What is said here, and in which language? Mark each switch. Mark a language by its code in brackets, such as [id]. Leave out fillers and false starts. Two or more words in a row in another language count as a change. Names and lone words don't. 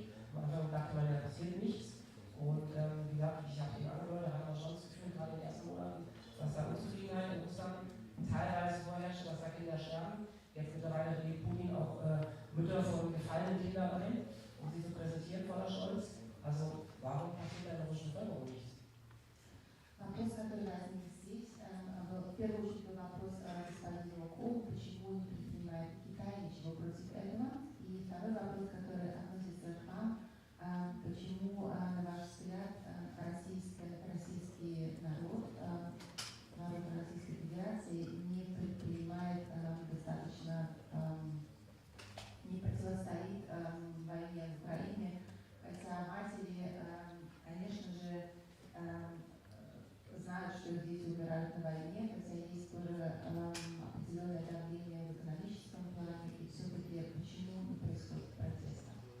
[de] Am Anfang dachte man, da passiert nichts. Und wie gesagt, ich habe eben angehört, da hat man schon das Gefühl, gerade in den ersten Monaten, dass da Unzufriedenheit in Russland teilweise vorherrscht, dass da Kinder sterben. Jetzt mittlerweile lädt Putin auch Mütter von gefallenen Kindern ein, um sie zu präsentieren vor der Scholz. Also warum passiert da in der russischen Bevölkerung nichts? [ru] Вопрос, который возник здесь, в первую очередь был вопрос господина Золокова, почему не предпринимает Китай ничего против этого. И второй вопрос, который относится к вам, почему, на ваш взгляд, российский народ Российской Федерации не предпринимает достаточно, не противостоит войне в Украине, хотя матери, конечно же, знают, что дети умирают на войне, хотя есть тоже определенное давление в экономическом плане, и все-таки почему не происходит протеста?